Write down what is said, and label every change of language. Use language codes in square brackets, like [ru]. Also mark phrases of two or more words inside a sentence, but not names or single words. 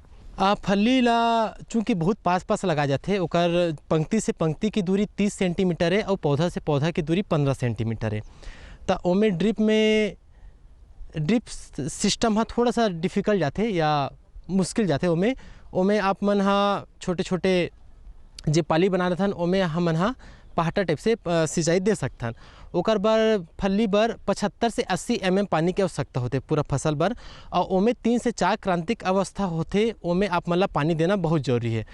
[hne] फल्ली ला चूँकि बहुत पास पास लगा जाते, ओकर पंक्ति से पंक्ति की दूरी 30 सेंटीमीटर है और पौधा से पौधा की दूरी 15 सेंटीमीटर है। तो ओमे [en] drip system [hne] हाँ थोड़ा सा डिफ़िकल्ट जाते या मुश्किल जाते। ओमे आप मन हाँ छोटे छोटे जे पाली बना रहथन ओमे हमन हाँ पहाटा टाइप से सिंचाई दे सकथन। ओकर बर फल्ली बर 75 से 80 mm पानी के आवश्यकता होते पूरा फसल बर। और ओमे 3 से 4 क्रांतिक अवस्था होते, ओमे आप मन ला पानी देना बहुत जरूरी है।